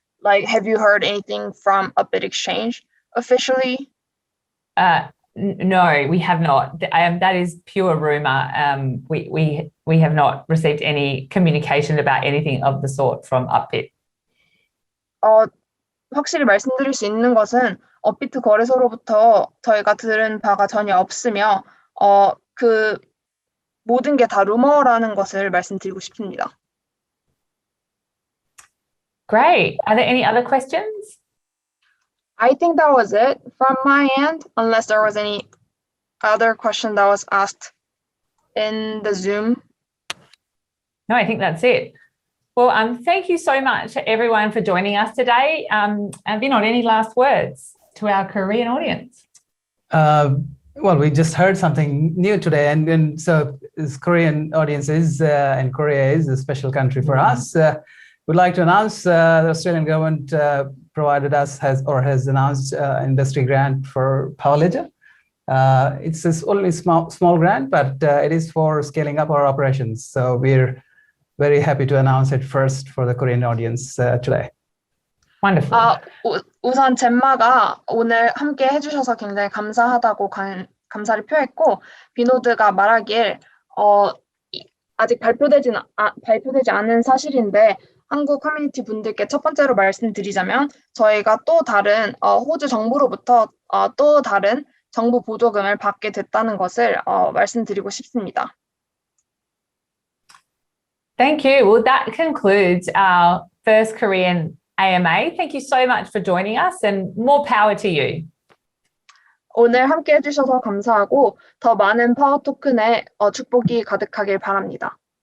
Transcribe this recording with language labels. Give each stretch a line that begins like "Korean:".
English: Like, have you heard anything from Upbit exchange officially? No, we have not. That is pure rumor. We have not received any communication about anything of the sort from Upbit.
Korean: 확실히 말씀드릴 수 있는 것은 업비트 거래소로부터 저희가 들은 바가 전혀 없으며 그 모든 게 다 루머라는 것을 말씀드리고 싶습니다.
English: Great. Are there any other questions? I think that was it from my end, unless there was any other question that was asked in the Zoom. No, I think that's it. Well, thank you so much, everyone, for joining us today. And Vinod, any last words to our Korean audience? Well, we just heard something new today, and so this Korean audience is, and Korea is a special country for us. We'd like to announce the Australian government has announced an industry grant for Power Ledger. It's only a small grant, but it is for scaling up our operations. So we're very happy to announce it first for the Korean audience today. Wonderful.
Korean: 우선 젬마가 오늘 함께 해주셔서 굉장히 감사하다고 감사를 표했고, 비노드가 말하길 아직 발표되지 않은 사실인데 한국 커뮤니티 분들께 첫 번째로 말씀드리자면 저희가 또 다른 호주 정부로부터 또 다른 정부 보조금을 받게 됐다는 것을 말씀드리고 싶습니다.
English: Thank you. Well, that concludes our first Korean AMA. Thank you so much for joining us and more power to you.
Korean: 오늘 함께 해주셔서 감사하고 더 많은 파워 토큰의 축복이 가득하길 바랍니다.